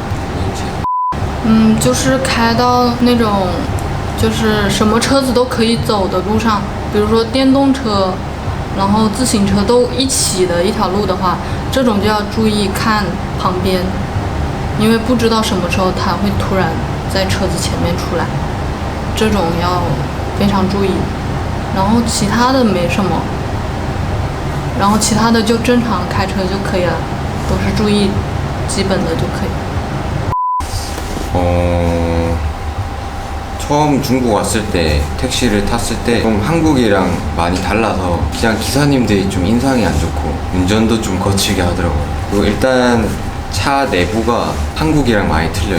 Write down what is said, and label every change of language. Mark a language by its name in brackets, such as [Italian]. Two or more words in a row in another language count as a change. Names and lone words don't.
[Chinese] 就是开到那种，就是什么车子都可以走的路上，比如说电动车，然后自行车都一起的一条路的话，这种就要注意看旁边，因为不知道什么时候它会突然在车子前面出来。这种要非常注意，然后其他的没什么，然后其他的就正常开车就可以了，都是注意基本的就可以。 [Korean] 처음 중국 왔을 때 택시를 탔을 때 좀 한국이랑 많이 달라서 그냥 기사님들이 좀 인상이 안 좋고 운전도 좀 거칠게 하더라고요. 그리고 일단 차 내부가 한국이랑 많이 틀려요.